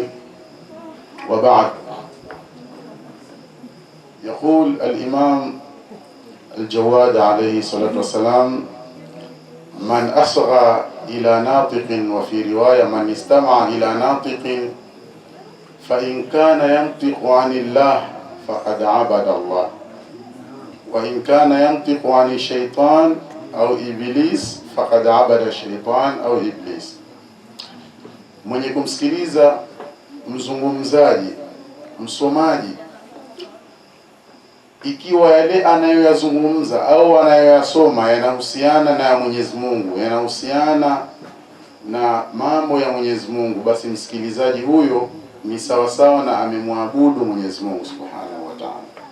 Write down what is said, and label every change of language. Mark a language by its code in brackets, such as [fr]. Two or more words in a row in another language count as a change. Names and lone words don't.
[ar] وبعد، يقول الإمام الجواد عليه الصلاة والسلام: من أصغى إلى ناطق، وفي رواية من استمع إلى ناطق فإن كان ينطق عن الله فقد عبد الله، وإن كان ينطق عن الشيطان أو إبليس فقد عبد الشيطان أو إبليس. [sw] Mwenye kumsikiliza mzungumzaji, msomaji, ikiwa yale anayoyazungumza au anayoyasoma yanahusiana na Mwenyezi Mungu, yanahusiana na mambo ya Mwenyezi Mungu, basi msikilizaji huyo ni sawasawa na amemwabudu Mwenyezi Mungu [ar] سبحانه وتعالى.